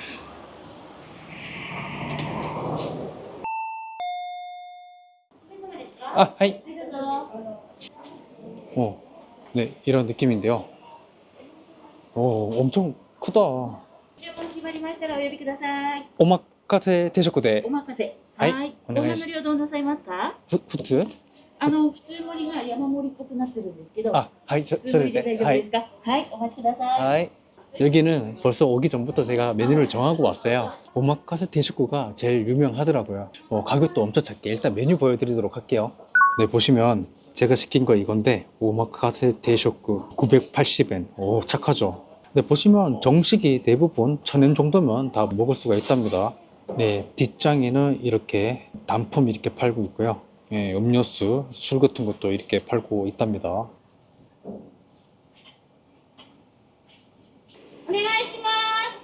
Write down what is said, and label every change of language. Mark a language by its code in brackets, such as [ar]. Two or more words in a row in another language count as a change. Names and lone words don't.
[ko] 하이. 네, 이런 느낌인데요. 엄청 크다. [ja] 오마카세定食で。お任せ。はい、はい。お願いします。ご飯の量どうなさいますか？普通？普通盛りが山盛りっぽくなってるんですけど、 [ko] 아, 하이, [ja] 普通盛りで大丈夫ですか？はい、お待ちください。 [ko] 하이. 여기는 벌써 오기 전부터 제가 메뉴를 정하고 왔어요. 오마카세 대식구가 제일 유명하더라고요. 가격도 엄청 작게. 일단 메뉴 보여드리도록 할게요. 네, 보시면 제가 시킨 거 이건데 오마카세 대식구 980엔. 오, 착하죠. 네, 보시면 정식이 대부분 1000엔 정도면 다 먹을 수가 있답니다. 네, 뒷장에는 이렇게 단품 이렇게 팔고 있고요. 예, 음료수, 술 같은 것도 이렇게 팔고 있답니다. [ja] お願いします。